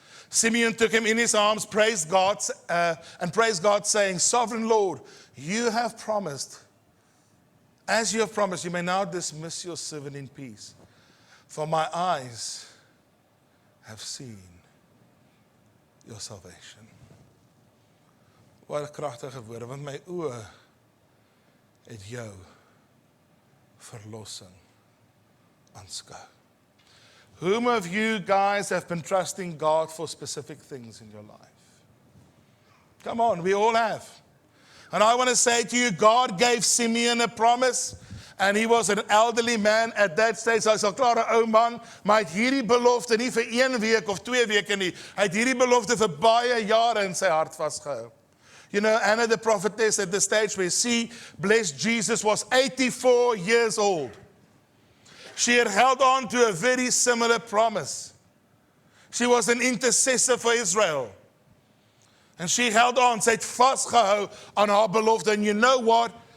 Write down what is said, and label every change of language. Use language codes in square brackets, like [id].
[en] Simeon took him in his arms, praised God, saying, Sovereign Lord, you have promised, as you have promised, you may now dismiss your servant in peace. For my eyes have seen your salvation. [af] Wat 'n kragtige woorde, want my oë het jou verlossing aanskou. [en] Whom of you guys have been trusting God for specific things in your life? Come on, we all have. And I want to say to you, God gave Simeon a promise, and he was an elderly man at that stage. [af] Hy sal klaar 'n ou man, maar hy het hierdie belofte nie vir 1 week of 2 weke nie. Hy het hierdie belofte vir baie jare in sy hart vasgehou. [en] You know, Anna the prophetess at the stage where she blessed Jesus was 84 years old. She had held on to a very similar promise. She was an intercessor for Israel. And she held on, [af] sy het vasgehou aan haar belofte. [en] And you know what?